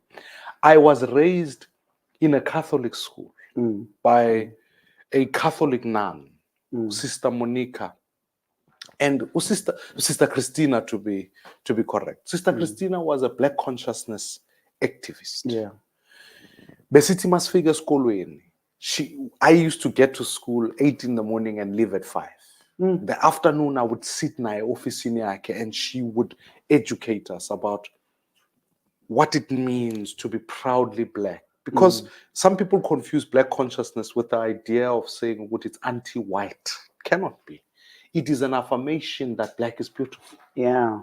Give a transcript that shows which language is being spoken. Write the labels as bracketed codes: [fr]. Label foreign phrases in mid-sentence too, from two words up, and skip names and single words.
[en] I was raised in a Catholic school by a Catholic nun, Sister Monica, and Sister Christina, to be correct. Sister Christina was a Black consciousness activist. Yeah. [xh] Besithi masifika esikolweni, [en] I used to get to school 8 in the morning and leave at 5. The afternoon I would sit [xh] naye ofisini yakhe, [en] and she would educate us about what it means to be proudly Black. Because some people confuse Black consciousness with the idea of saying what it's anti-white. Cannot be. It is an affirmation that Black is beautiful. Yeah.